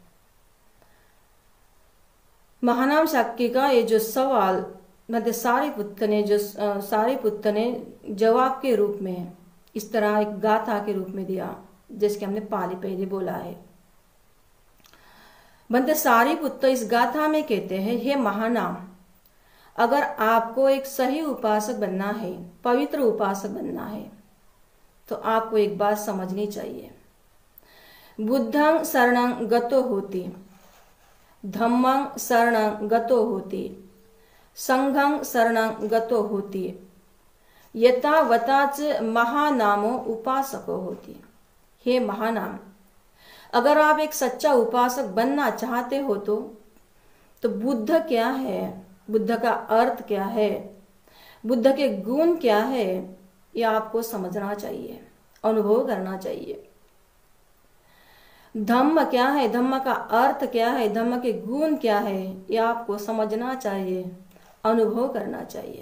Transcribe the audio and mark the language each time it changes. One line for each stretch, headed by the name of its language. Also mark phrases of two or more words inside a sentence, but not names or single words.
Hindi: महानाम शाक्य का ये जो सवाल मतलब सारिपुत्र ने जवाब के रूप में इस तरह एक गाथा के रूप में दिया, जैसे हमने पहले बोला है। बंदे सारिपुत्र इस गाथा में कहते हैं, हे महानाम, अगर आपको एक सही उपासक बनना है, पवित्र उपासक बनना है, तो आपको एक बात समझनी चाहिए।
Pali: बुद्धं शरणं गतो होति, धम्मं शरणं गतो होति, संघं शरणं गतो होति, यथावताच महानामो उपासको होति।
Hindi: हे महानाम, अगर आप एक सच्चा उपासक बनना चाहते हो तो बुद्ध क्या है, बुद्ध का अर्थ क्या है, बुद्ध के गुण क्या है, यह आपको समझना चाहिए, अनुभव करना चाहिए। धम्म क्या है, धम्म का अर्थ क्या है, धम्म के गुण क्या है, यह आपको समझना चाहिए, अनुभव करना चाहिए।